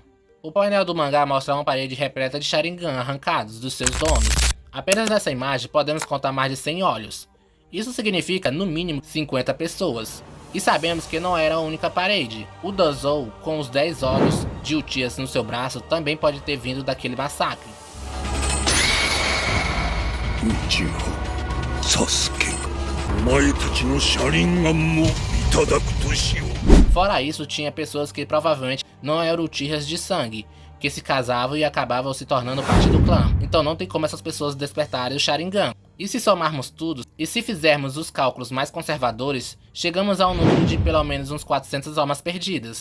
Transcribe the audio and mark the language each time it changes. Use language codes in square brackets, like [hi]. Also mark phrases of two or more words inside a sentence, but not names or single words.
[pt] O painel do mangá mostra uma parede repleta de Sharingan arrancados dos seus donos. Apenas nessa imagem podemos contar mais de 100 olhos. Isso significa, no mínimo, 50 pessoas. E sabemos que não era a única parede. O Danzou, com os 10 olhos de Uchihas no seu braço, também pode ter vindo daquele massacre. [ja] うちは、サスケ、お前たちの写輪眼も頂くとしよう. [pt] Fora isso, tinha pessoas que provavelmente não eram Uchihas de sangue, que se casavam e acabavam se tornando parte do clã. Então não tem como essas pessoas despertarem o Sharingan. E se somarmos tudo, e se fizermos os cálculos mais conservadores, chegamos a um número de pelo menos uns 400 almas perdidas.